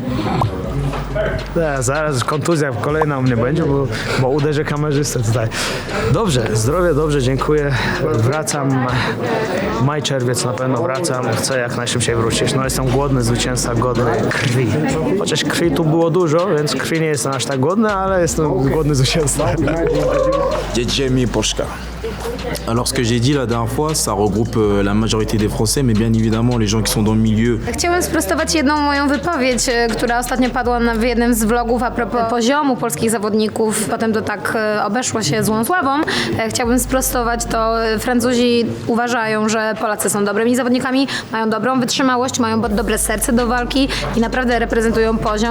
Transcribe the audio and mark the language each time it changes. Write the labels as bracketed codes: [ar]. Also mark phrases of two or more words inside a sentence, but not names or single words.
[pl] Zaraz kontuzja kolejna u mnie będzie, bo uderzę kamerzystę tutaj. Dobrze, zdrowie, dobrze, dziękuję. Wracam, maj, czerwiec na pewno wracam. Chcę jak najszybciej wrócić. No jestem głodny, zwycięzca, godny krwi. Chociaż krwi tu było dużo, więc krwi nie jestem aż tak głodny, ale jestem głodny zwycięzca. [fr] J'ai aimé Polska. Alors ce que j'ai dit la dernière fois, ça regroupe la majorité des Français, mais bien évidemment les gens qui sont dans le milieu. [pl] Chciałem sprostować jedną moją wypowiedź, która ostatnio padła w jednym z vlogów [fr] a propos [pl] poziomu polskich zawodników. Potem to tak obeszło się złą sławą. Chciałbym sprostować to. Francuzi uważają, że Polacy są dobrymi zawodnikami, mają dobrą wytrzymałość, mają dobre serce do walki i naprawdę reprezentują poziom.